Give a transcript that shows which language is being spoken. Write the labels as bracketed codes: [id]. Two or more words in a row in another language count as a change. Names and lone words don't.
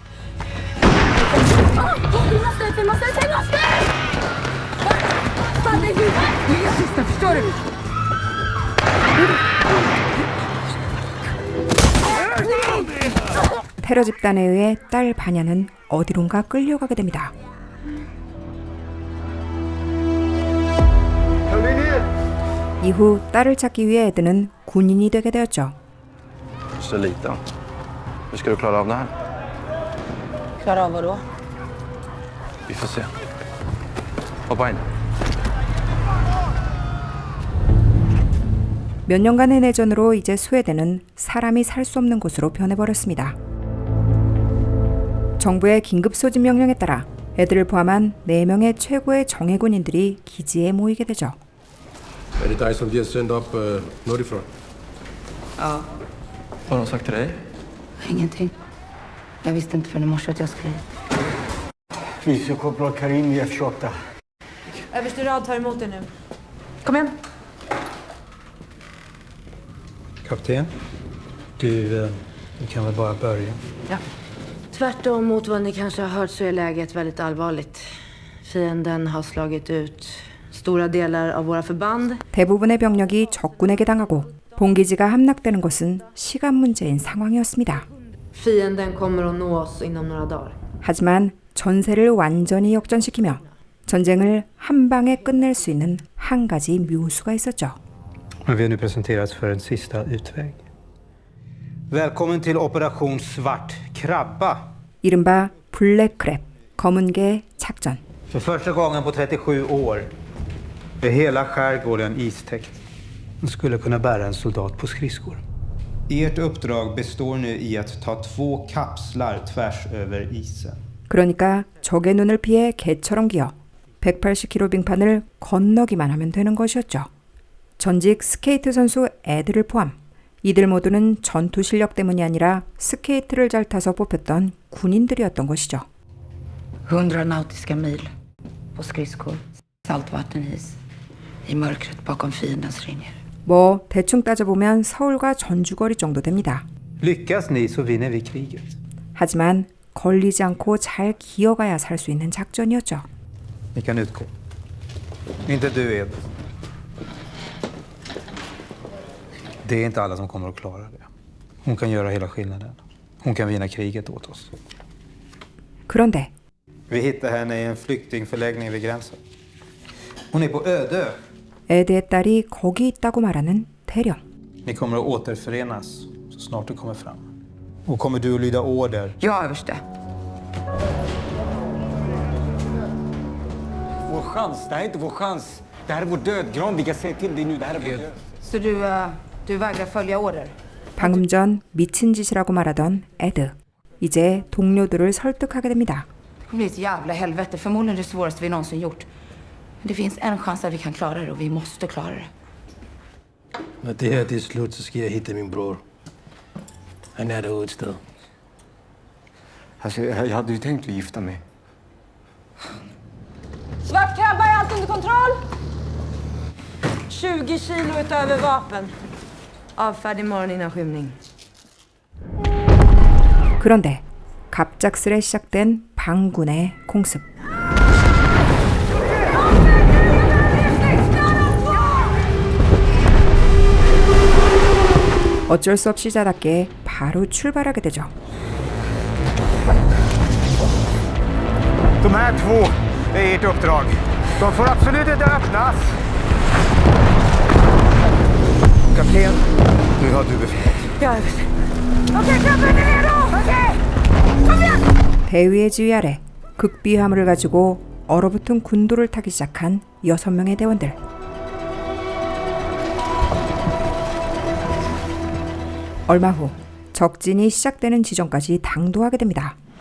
[ko] 테러 집단에 의해 딸 바냐는 어디론가 끌려가게 됩니다. 이후 딸을 찾기 위해 에드는 군인이 되게 되었죠. [sv] Så liten. Hur ska du klara av det här? Klara av vadå? Vi får se. Hoppa in. [ko] 몇 년간의 내전으로 이제 스웨덴은 사람이 살 수 없는 곳으로 변해버렸습니다. 정부의 긴급 소집 명령에 따라 애들을 포함한 4명의 최고의 정예군인들이 기지에 모이게 되죠. [sv] Är det dig som de har sänt upp norrifrån? Ja. Vad har de sagt till dig? Ingenting. Jag visste inte förrän i morse att jag skulle hit. Vicekorpral Karim i F28. Överste rad tar emot er nu. Kom igen. Kapten, du kan väl bara börja? Ja. Tvärtom mot vad ni kanske har hört så är läget väldigt allvarligt. Fienden har slagit ut stora delar av våra förband. [ko] 대부분의 병력이 적군에게 당하고 본기지가 함락되는 것은 시간 문제인 상황이었습니다. [sv] Fienden kommer att nå oss inom några dagar. [ko] 하지만 전세를 완전히 역전시키며 전쟁을 한 방에 끝낼 수 있는 한 가지 묘수가 있었죠. [sv] Men vi har nu presenterats för en sista utväg. Välkommen till operation Svart krabba. [ko] 이른바 블랙크랩, 검은 개 작전. [sv] För första gången på 37 år är hela skärgården istäckt. Den skulle kunna bära en soldat på skridskor. Ert uppdrag består nu i att ta 2 kapslar tvärs över isen. [ko] 그러니까 적의 눈을 피해 개처럼 기어 180km 빙판을 건너기만 하면 되는 것이었죠. 전직 스케이트 선수 애들을 포함 이들 모두는 전투 실력 때문이 아니라 스케이트를 잘 타서 뽑혔던 군인들이었던 것이죠. [sv] 100 nautiska mil på skridskor. Saltvattenis. I mörkret bakom fiendens ringar. [ko] 뭐 대충 따져보면 서울과 전주거리 정도 됩니다. [sv] Lyckas ni så vinner vi kriget. [ko] 하지만 걸리지 않고 잘 기어가야 살 수 있는 작전이었죠. [sv] Ni kan utgå. Inte du, Ed. Det är inte alla som kommer att klara det. Hon kan göra hela skillnaden. Hon kan vinna kriget åt oss. [ko] 그런데 [sv] Vi hittade henne i en flyktingförläggning vid gränsen. Hon är på Ödö. [ko] 에드의 딸이 거기 있다고 말하는 대령. [sv] Ni kommer att återförenas så snart du kommer fram. Och kommer du att lyda order? Ja, överste. Vår chans. Det här är inte vår chans. Det här är vår dödgran. Vi kan säga till dig nu. Det här är vår död. Så du vägrar följa order? [ko] 방금 전 미친 짓이라고 말하던 에드. 이제 동료들을 설득하게 됩니다. [sv] Det kommer bli ett jävla helvete. Förmodligen det svåraste vi någonsin gjort. Men det finns en chans att vi kan klara det och vi måste klara det. När det här är slut så ska jag hitta min bror. Han är där ute. Alltså, jag hade ju tänkt att gifta mig. Svart krabba, är allt under kontroll? 20 kilo utöver vapen. Avfärd imorgon innan skymning. [ko] 그런데 갑작스레 시작된 반군의 공습. 어쩔 수 없이 자답게 바로 출발하게 되죠. [sv] De här 2 är ert uppdrag. De får absolut inte öppnas. Kapten, nu har du befäl. Ja, överste. Okej, krabben är redo! Okej! Kom igen! [ko] 대위의 지휘 아래 극비화물을 가지고 얼어붙은 군도를 타기 시작한 6명의 대원들. 얼마 후 적진이 시작되는 지점까지 당도하게 됩니다.